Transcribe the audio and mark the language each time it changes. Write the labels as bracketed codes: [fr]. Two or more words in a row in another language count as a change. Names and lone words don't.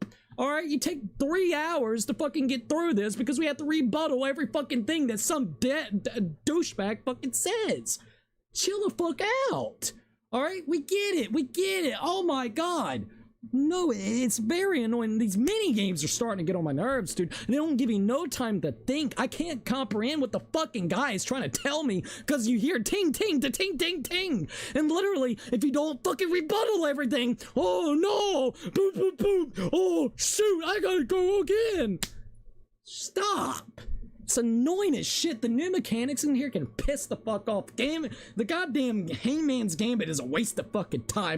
[en] Alright, you take 3 hours to fucking get through this because we have to rebuttal every fucking thing that some douchebag fucking says. Chill the fuck out. Alright, we get it. We get it. Oh my god. No, it's very annoying. These mini games are starting to get on my nerves, dude. They don't give me no time to think. I can't comprehend what the fucking guy is trying to tell me because you hear ting, ting, to ting, ting, ting. And literally, if you don't fucking rebuttal everything, oh no, boop, boop, boop. Oh, shoot, I gotta go again. Stop. It's annoying as shit. The new mechanics in here can piss the fuck off. The goddamn Hangman's Gambit is a waste of fucking time.